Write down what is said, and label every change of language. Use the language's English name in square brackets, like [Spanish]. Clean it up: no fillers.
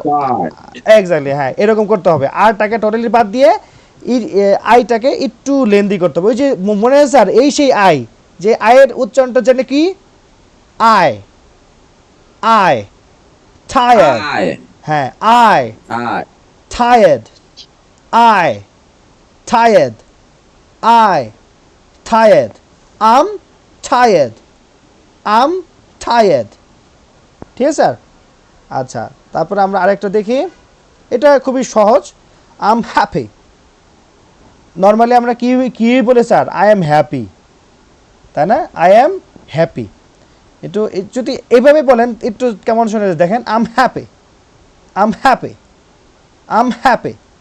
[English] tired. [Bangla] Exactly, হ্যাঁ এরকম করতে হবে। আরটাকে টোটালি বাদ দিয়ে আইটাকে একটু লেন্দি করতে হবে। ওই যে মনে হয় স্যার, এই সেই আই, যে আয়ের উচ্চারণটা জানে কি, আই, আই টায়ার্ড, [English] I. [Bangla] হ্যাঁ I [English] I. tired, I tired, I tired, I'm tired, I'm tired, [Bangla] ঠিক আছে স্যার? আচ্ছা, তারপরে আমরা আরেকটা দেখি, এটা খুবই সহজ, [English] I'm happy। [Bangla] নর্মালি আমরা কি কি বলে স্যার, [English] I am happy, [Bangla] তাই না? [English] I am happy. [Bangla] একটু যদি এইভাবে বলেন একটু কেমন শুনে দেখেন, [English] I'm happy, I'm happy, I'm happy.